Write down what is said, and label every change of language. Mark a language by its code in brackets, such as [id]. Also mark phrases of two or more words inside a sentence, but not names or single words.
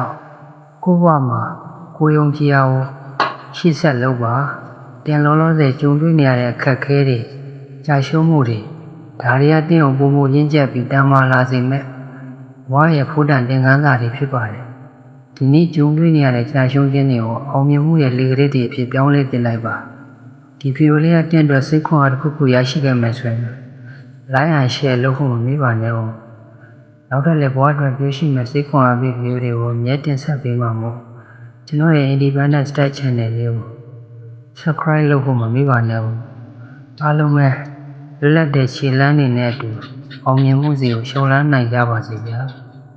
[my] င့်ကိုယ့်ဘဝမှာကိုယုံကြည်အောင်ရှေ့ဆက်လုပ်ပါတင်လောလောဆယ်ကြုံတွေ့နေရတဲ့အခက်အခဲတွေကြာရှုံးမှုတွေဒါတွေကတင်းအောင်ပုံရ င်းချက်ပြီးတမ်းမာလာစေမဲ့ဝါရဲ့ဖိုးတန်သင်ခန်းစာတွေဖြစ်ပါတယ်ဒီနေ့ကြုံတွေ့နေရတဲ့ကြာရှုံး ခြင်းတွေကိုအောင်မြင်မှုရဲ့လေကလေးတွေအဖြစ်ပြောင်းလဲတင်လိုက်ပါဒီဗီဒီယိုလေးကတင့်အတွက်စိတ်ခွန်အားတစ်ခုခုရရှိခဲ့မယ်ဆိုရင် [en] like and share [my] လုပ်ဖို့မမေ့ပါနဲ့ဦးနောက်ထပ်လည်းဘဝအတွက်ပြောရှိမဲ့စိတ်ခွန်အားပေးဗီဒီယိုတွေကိုအမြဲတင်ဆက်ပေးမှာမို့ကျွန်တော်ရဲ့ Independent Style Channel လေးကို subscribe လုပ်ဖို့မမေ့ပါနဲ့ဦးအားလုံးပဲလွတ်လပ်တဲ့ခြေလှမ်းတွေနဲ့အတူအောင်မြင်မှုစီကိုရှောင်လန်းနိုင်ကြပါစေဗျာ